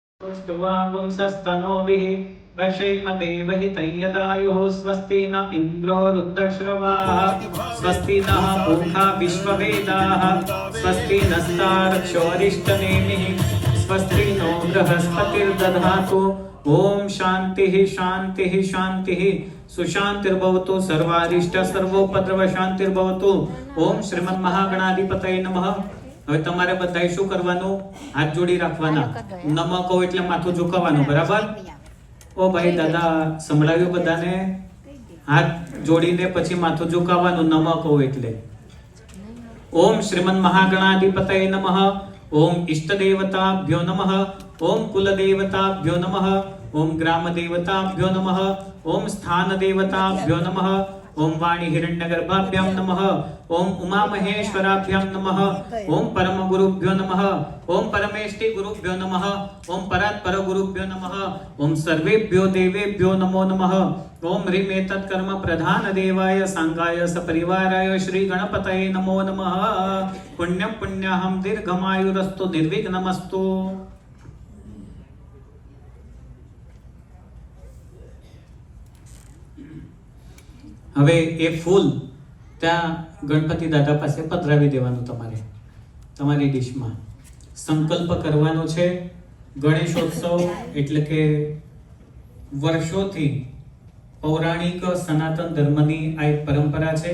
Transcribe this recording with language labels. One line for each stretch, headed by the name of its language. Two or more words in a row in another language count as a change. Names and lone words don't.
Sanskrit: स्तुवांसस्तनोभिः वशैमदेवहि तय्यदायुः स्वस्ति न इन्द्रो रुद्रश्रवाः स्वस्ति नः पूषा विश्ववेदाः स्वस्ति नस्तार्क्ष्योऽरिष्टनेमिः स्वस्ति नो बृहस्पतिर्दधातु ओम शांतिः शांतिः शांतिः सुशांतिर्भवतु सर्वारिष्ट सर्वोपद्रव शांतिर्भवतु ओम શ્રીમદ મહાગણાધિપતય નમઃ।
Gujarati: હવે તમારે બધાએ શું કરવાનું? હાથ જોડી રાખવાના, નમઃ કહો એટલે માથું ઝુકાવવાનું, બરાબર? ઓ ભાઈ દાદા સંભળાવ્યું બધાને? હાથ જોડીને પછી માથું ઝુકાવવાનું નમઃ કહો એટલે।
Sanskrit: ઓમ શ્રીમદ મહાગણાધિપતય નમઃ ओम इष्ट देवताभ्यो नमः ओम कुल देवताभ्यो नमः ओम ग्राम देवताभ्यो नमः ओम स्थान देवताभ्यो नमः ओम वाणी हिरण्यगर्भाभ्यां नमः ओम उमा महेश्वराभ्यां नमः ओम परम गुरुभ्यो नमः ओम परमेष्टि गुरुभ्यो नमः ओम परात्पर गुरुभ्यो नमः ओम सर्वेभ्यो देवेभ्यो नमो नमः ओम ह्रीं एतत् कर्म प्रधान देवाय सांगाय सपरिवाराय श्री गणपतये नमो नमः। पुण्यं पुण्याहं दीर्घमायुरस्तु निर्विघ्नमस्तु।
Gujarati: હવે એ ફૂલ ત્યાં ગણપતિ દાદા પાસે પધરાવી દેવાનું તમારે તમારી ડીશમાં। સંકલ્પ કરવાનો છે ગણેશોત્સવ એટલે કે વર્ષોથી પૌરાણિક સનાતન ધર્મની આ એક પરંપરા છે।